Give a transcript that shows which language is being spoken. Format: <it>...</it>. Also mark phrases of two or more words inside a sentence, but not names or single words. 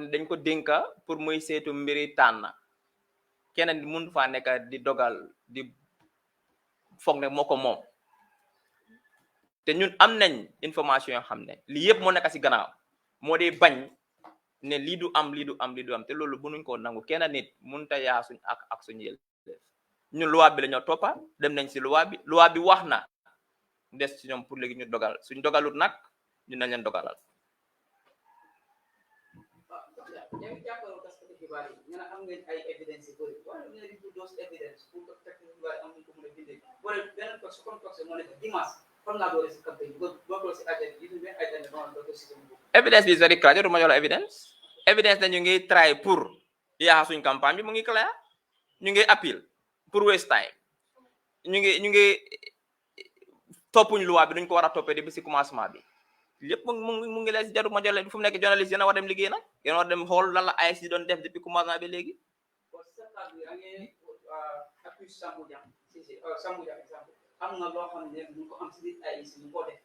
<wo>dañ ko dénka pour muy seetu mbiri tànn keneen mun faa nekk di dogal di foog ne moo ko moom te ñun am nañ information yoo xam ne lii yëpp moo nekk si gannaaw moo dee bañ ne lii du am te loolu mënuñ ko nangu kenn nit mun ta yaa suñ ak suñu yël ñun loi bi la ñoo toppa dem nañ si loi bi wax na des ci ñoom pour léegi ñu dogal suñ dogalut nag ñu nañ leen dogalal. am ngeen ay evidence yu bëri waaye ñu ne</wo> <en>those evidence</en> <fr>pour que</fr> <wo>fekk ñu bari am ko mën a bindee wala beneen tox comme tox moo nekk dimanche fan laa doore si campagne bi boo si agent yi ñu ay dañ doon do si evidence bi</wo> <en>is very clear</en> <wo>du ma jox la evidence na ñu ngi try pour yaa suñ campagne bi mu ngi clair ñu ngi appeal pour</wo> <en>waste time</en> <wo>ñu ngi toppuñ loi bi duñ ko war a toppee depuis si commencement bi lépp mu ngi lees jaru ma jox leen fu mu nekk journaliste yéen a war dem liggéey nag yéen a war dem xool lan la AIC doon def</wo> <fr>depuis commencement</fr> <wo>bi léegi. am na loo xam ne ñu ko am si biir AIC ñu ko def.</wo>